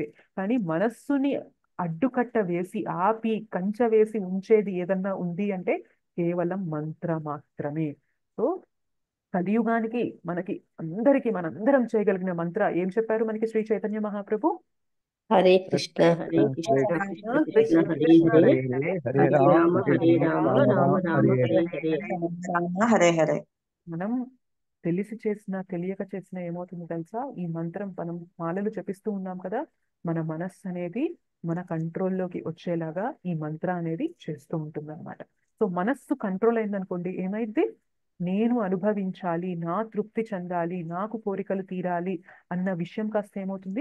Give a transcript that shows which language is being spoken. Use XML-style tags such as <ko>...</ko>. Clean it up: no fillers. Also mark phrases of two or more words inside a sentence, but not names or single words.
<te>కానీ మనస్సుని అడ్డుకట్ట వేసి ఆపి కంచె వేసి ఉంచేది ఏదన్నా ఉంది అంటే కేవలం మంత్ర మాత్రమే. సో కలియుగానికి మనకి అందరికీ మనందరం చేయగలిగిన మంత్ర ఏం చెప్పారు మనకి శ్రీ చైతన్య మహాప్రభు?</te> <sa>హరే కృష్ణ హరే కృష్ణ హరే కృష్ణ కృష్ణ కృష్ణ కృష్ణ హరే కృష్ణ హరే హరే హరే హరే రామ రామ హరే రామ రామ రామ హరే హరే హరే. హరే. హరే హరే.</sa> <te>మనం తెలిసి చేసినా తెలియక చేసినా ఏమవుతుంది తెలుసా? ఈ మంత్రం మనం మాలలు జపిస్తూ ఉన్నాం కదా, మన మనస్సు అనేది మన కంట్రోల్లోకి వచ్చేలాగా ఈ మంత్ర అనేది చేస్తూ ఉంటుంది అనమాట. సో మనస్సు కంట్రోల్ అయిందనుకోండి ఏమైంది? నేను అనుభవించాలి, నా తృప్తి చెందాలి, నాకు కోరికలు తీరాలి అన్న విషయం కాస్త ఏమవుతుంది?</te>